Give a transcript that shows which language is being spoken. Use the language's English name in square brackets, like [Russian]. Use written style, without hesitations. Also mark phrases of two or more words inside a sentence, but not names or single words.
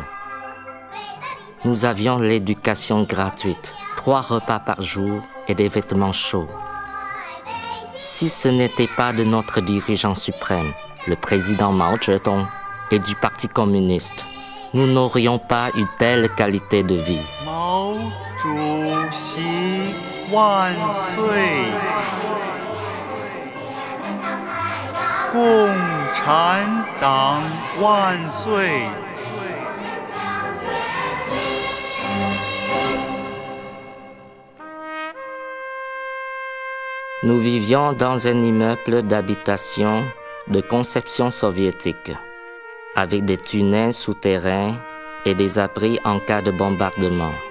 [French] Nous avions l'éducation gratuite, 3 repas par jour et des vêtements chauds. Si ce n'était pas de notre dirigeant suprême, le président Mao Zedong, et du Parti communiste, nous n'aurions pas une telle qualité de vie. [Chinese] Mao Zedong 万岁! 共产党万岁! [French] Nous vivions dans un immeuble d'habitation de conception soviétique, avec des tunnels souterrains et des abris en cas de bombardement.